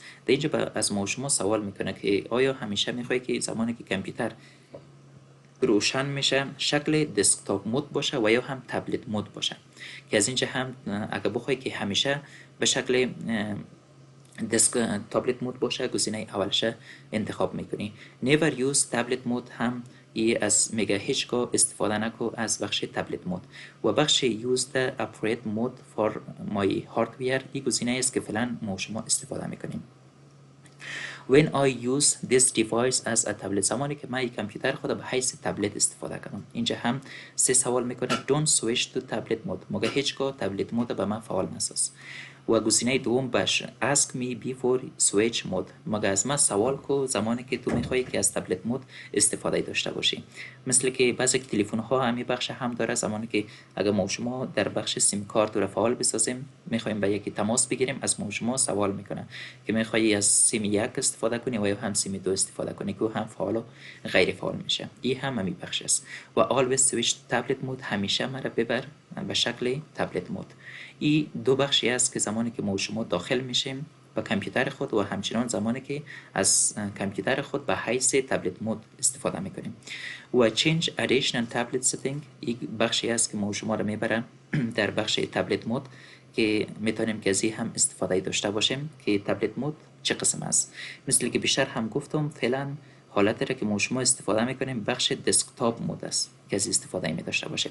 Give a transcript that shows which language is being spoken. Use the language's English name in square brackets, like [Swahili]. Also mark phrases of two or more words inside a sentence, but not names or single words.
[Persian] در اینجا از ما شما سوال میکنه که آیا همیشه میخوای که زمانی که کامپیوتر روشن میشه شکل [English] desktop mode [Persian] باشه و یا هم [English] tablet mode [Persian] باشه، که از اینجا هم اگر بخوای که همیشه به شکل [English] tablet mode [Persian] باشه گزینه اولش انتخاب میکنی. [English] never use tablet mode [Persian] هم ای از میگه هیچگاه استفاده نکو از بخش [English] tablet mode. [Persian] و بخش [English] use the appropriate mode for my hardware [Persian] این گزینه است که فعلا ما شما استفاده میکنیم. [English] when I use this device as a tablet، [Persian] زمانی که من کامپیوتر خود به حیث تبلت استفاده کنم. اینجا هم سه سوال میکنه [English] don't switch to tablet mode، [Persian] مگه هیچگاه [English] tablet mode [Persian] به من فعال نساز. و گزینه دوم باشه [English] ask me before switch mode، [Persian] مگه از من سوال کو زمانی که تو میخوای که از [English] tablet mode [Persian] استفاده داشته باشی. مثل که بعضی تلفن ها همین بخش هم داره، زمانی که اگر ما شما در بخش [English] sim card [Persian] رو فعال بسازیم میخوایم به یکی تماس بگیریم، از ما شما سوال میکنه که میخوایی از سیم یک استفاده کنی و یا هم سیم دو استفاده کنی، که هم فعال و غیر فعال میشه. این هم همین بخش است. و [English] always switch tablet mode، [Persian] همیشه مرا ببر به شکل [English] tablet mode. [Persian] این دو بخشی است که زمانی که ما شما داخل میشیم به کامپیوتر خود و همچنان زمانی که از کامپیوتر خود به حیث [English] tablet mode [Persian] استفاده میکنیم. و [English] change additional tablet setting [Persian] این بخشی است که ما شما را میبرن در بخش [English] tablet mode, [Persian] که میتونیم که از این هم استفاده داشته باشیم که [English] tablet mode [Persian] چه قسم است. مثل که بیشتر هم گفتم فعلا حالتی را که ما شما استفاده میکنیم بخش [English] desktop mode [Persian] است که از استفاده می داشته باشیم.